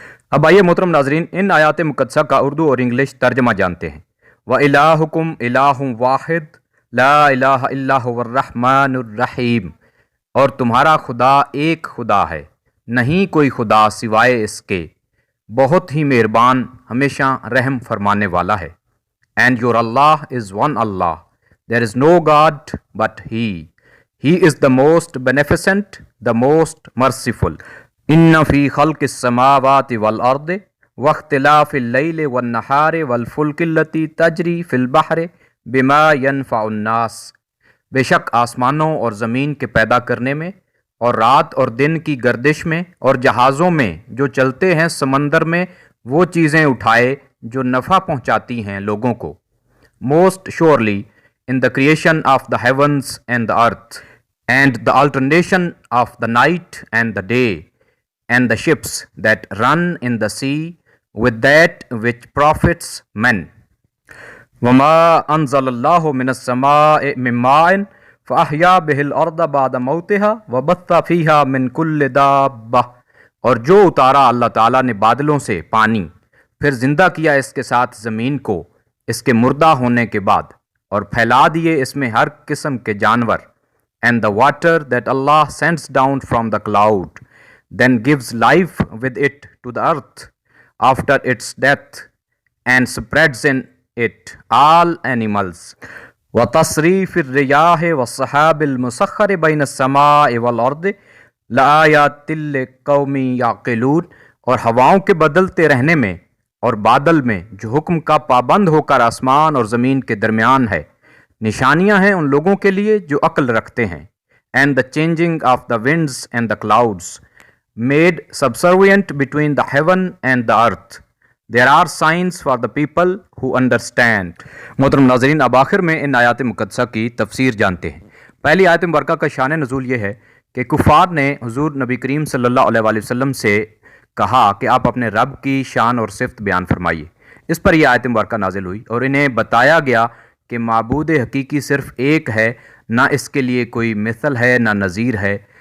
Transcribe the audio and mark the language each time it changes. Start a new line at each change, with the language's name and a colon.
Urdu: اب آئیے محترم ناظرین ان آیات مقدسہ کا اردو اور انگلش ترجمہ جانتے ہیں۔
Arabic: وَإِلَٰهُكُمْ إِلَٰهٌ وَاحِدٌ لَا إِلَٰهَ إِلَّا هُوَ الرَّحْمَٰنُ الرَّحِيمُ،
Urdu: اور تمہارا خدا ایک خدا ہے، نہیں کوئی خدا سوائے اس کے، بہت ہی مہربان، ہمیشہ رحم فرمانے والا ہے۔
English: And your Allah is one Allah. There is no God but He. He is the most beneficent, the most merciful.
Arabic: إِنَّ فِي خَلْقِ السَّمَاوَاتِ وَالْأَرْضِ وَاخْتِلَافِ اللَّيْلِ وَالنَّهَارِ وَالْفُلْكِ الَّتِي تَجْرِي فِي الْبَحْرِ بِمَا يَنْفَعُ النَّاسَ،
Urdu: بے شک آسمانوں اور زمین کے پیدا کرنے میں اور رات اور دن کی گردش میں اور جہازوں میں جو چلتے ہیں سمندر میں وہ چیزیں اٹھائے جو نفع پہنچاتی ہیں لوگوں کو۔
English: Most surely in the creation of the heavens and the earth, and the alternation of the night and the day, and the ships that run in the sea, with that which profits men.
Arabic: وَمَا أَنزَلَ اللَّهُ مِنَ السَّمَاءِ مِن مَّاءٍ فَأَحْيَا بِهِ الْأَرْضَ بَعْدَ مَوْتِهَا وَبَثَّ فِيهَا مِن كُلِّ دَابَّةٍ،
Urdu: اور جو اتارا اللہ تعالیٰ نے بادلوں سے پانی، پھر زندہ کیا اس کے ساتھ زمین کو اس کے مردہ ہونے کے بعد، اور پھیلا دیے اس میں ہر قسم کے جانور.
English: And the water that Allah sends down from the cloud then gives life with it to the earth after its death and spreads in it all animals.
Arabic: وَتَصْرِيفِ الرِّيَاحِ وَالسَّحَابِ الْمُسَخَّرِ بَيْنَ السَّمَاءِ وَالْأَرْضِ لَآيَاتٍ لِقَوْمٍ يَعْقِلُونَ،
Urdu: اور ہواؤں کے بدلتے رہنے میں اور بادل میں جو حکم کا پابند ہو کر آسمان اور زمین کے درمیان ہے، نشانیاں ہیں ان لوگوں کے لیے جو عقل رکھتے ہیں.
English: And the changing of the winds and the clouds made subservient between the heaven and the earth. There are signs for the people who understand.
Urdu: محترم ناظرین، اب آخر میں ان آیات مقدسہ کی تفسیر جانتے ہیں. پہلی آیت مبارکہ کا شان نزول یہ ہے کہ کفار نے حضور نبی کریم صلی اللہ علیہ وآلہ وسلم سے کہا کہ آپ اپنے رب کی شان اور صفت بیان فرمائیے. اس پر یہ آیت مبارکہ نازل ہوئی اور انہیں بتایا گیا کہ معبود حقیقی صرف ایک ہے، نہ اس کے لیے کوئی مثل ہے نہ نظیر ہے.